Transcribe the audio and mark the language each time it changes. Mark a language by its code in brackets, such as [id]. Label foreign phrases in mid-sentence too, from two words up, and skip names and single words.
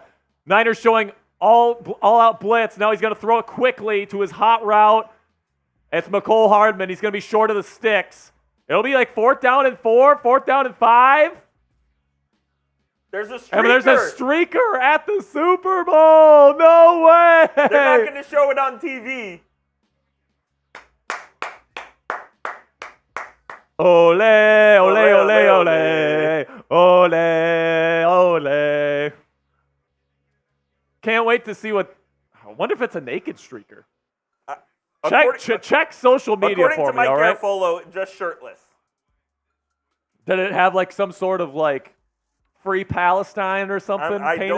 [en] Niners showing all-out blitz. Now he's going to throw it quickly to his hot route. It's McCole Hardman. He's going to be short of the sticks. It'll be like 4th down and 4, 4th down and 5. There's a streaker. And there's a streaker at the Super Bowl. No way. They're not going to show it on TV. Ole, ole, ole, ole, ole, ole. Can't wait to see what. I wonder if it's a naked streaker. Check social media for me, all right? According to Mike Garafolo, just shirtless. Did it have like some sort of like Free Palestine or something painted on him?